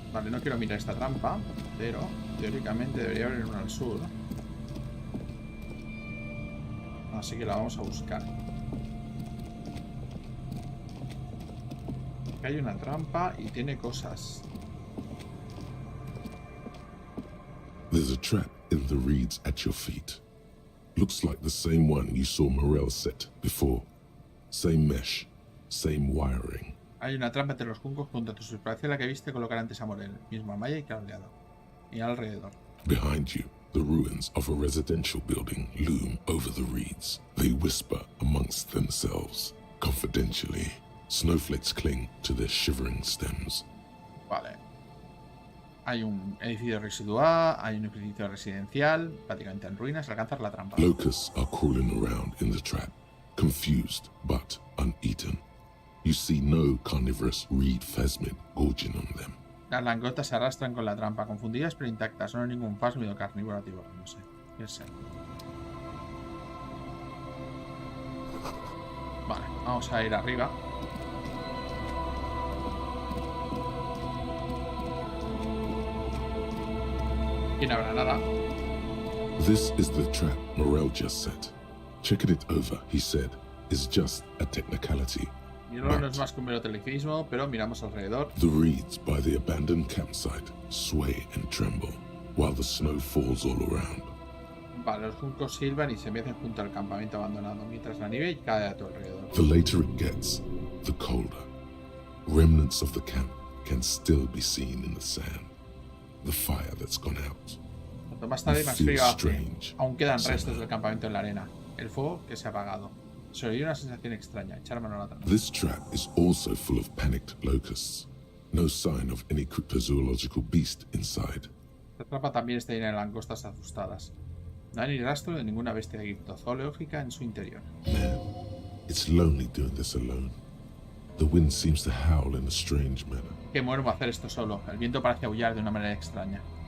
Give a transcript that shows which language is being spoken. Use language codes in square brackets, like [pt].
[es] Vale, no quiero mirar esta trampa, pero teóricamente debería haber una al sur. Así que la vamos a buscar. Aquí hay una trampa y tiene cosas. [en] There's a trap in the reeds at your feet. Looks like the same one you saw Morel set before. Same mesh, same wiring. [es] Hay una trampa entre los juncos junto a tu superficie la que viste colocar antes a Morel. Misma malla y cableado. Y alrededor. [en] Behind you, the ruins of a residential building loom over the reeds. They whisper amongst themselves, confidentially. Snowflakes cling to their shivering stems. [es] Vale. Hay un edificio residual, hay un edificio residencial, prácticamente en ruinas. Alcanzar la trampa. [en] Locusts are crawling around in the trap, confused but uneaten. You see no carnivorous reed phasmid gorging on them. [es] Las langostas se arrastran con la trampa, confundidas pero intactas. No hay ningún phasmido carnívoro activo, no sé. ¿Qué sé? Vale, vamos a ir arriba. Aquí no habrá nada. [en] This is the trap Morel just set. Checking it over, he said, is just a technicality. [es] Mirarlo no es más que un mero tecnicismo, pero miramos alrededor. [en] The reeds by the abandoned campsite sway and tremble, while the snow falls all around. [es] Vale, los juncos silban y se mecen junto al campamento abandonado, mientras la nieve cae a tu alrededor. [en] The later it gets, the colder. Remnants of the camp can still be seen in the sand. The fire that's gone out. [es] Cuanto más tarde, más [en] It [es] frío [en] feels [es] hace. [en] strange. [es] Aún quedan [en] Somehow. [es] restos del campamento en la arena. El fuego que se ha apagado. Se oye una sensación extraña. Echar mano a la trampa. [en] This trap is also full of panicked locusts. No sign of any cryptozoological beast inside. [es] La trampa también está llena de langostas asustadas. No hay ni rastro de ninguna bestia criptozoológica en su interior. [en] Man, it's lonely doing this alone. The wind seems to howl in a strange manner. [es] Qué muermo hacer esto solo. El viento parece aullar de una manera extraña.